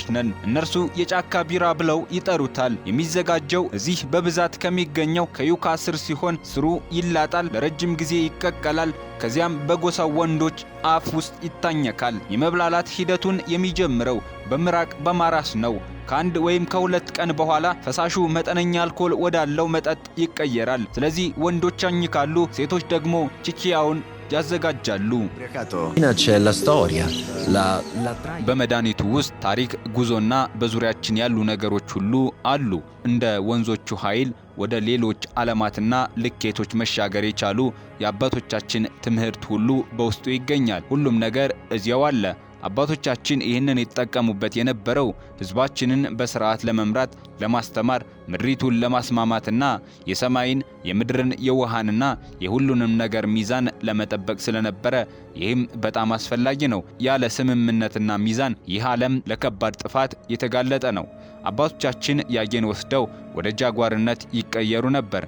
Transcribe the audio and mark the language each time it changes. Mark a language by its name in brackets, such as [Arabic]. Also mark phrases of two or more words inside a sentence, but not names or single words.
[Amharic] ነን። እነርሱ የጫካ ቢራ ብለው ይጠሩታል። የሚዘጋጀው እዚህ በብዛት ከሚገኘው ከዩካ ስር ሲሆን ስሩ ይላጣል፣ ለረጅም ጊዜ ይቀቀላል። ከዚያም በጎሳው ወንዶች አፍ ውስጥ ይታኘካል። የመብላላት ሂደቱን የሚጀምረው በምራቅ በማራስ ነው። ከአንድ ወይም ከሁለት ቀን በኋላ ፈሳሹ መጠነኛ አልኮል ወዳለው መጠጥ ይቀየራል። ስለዚህ ወንዶች ያኝካሉ፣ ሴቶች ደግሞ ቺቺያውን ያዘጋጃሉ። [Italian] c'è la storia, la [Amharic] በመድኃኒቱ ውስጥ ታሪክ፣ ጉዞና በዙሪያችን ያሉ ነገሮች ሁሉ አሉ። እንደ ወንዞቹ ኃይል ወደ ሌሎች ዓለማትና ልኬቶች መሻገር የቻሉ የአባቶቻችን ትምህርት ሁሉ በውስጡ ይገኛል። ሁሉም ነገር እዚያው አለ። አባቶቻችን ይህንን የተጠቀሙበት የነበረው ህዝባችንን በስርዓት ለመምራት፣ ለማስተማር፣ ምድሪቱን ለማስማማትና የሰማይን፣ የምድርን፣ የውሃንና የሁሉንም ነገር ሚዛን ለመጠበቅ ስለነበረ ይህም በጣም አስፈላጊ ነው። ያለ ስምምነትና ሚዛን ይህ ዓለም ለከባድ ጥፋት የተጋለጠ ነው። አባቶቻችን ያየን ወስደው ወደ ጃጓርነት ይቀየሩ ነበር።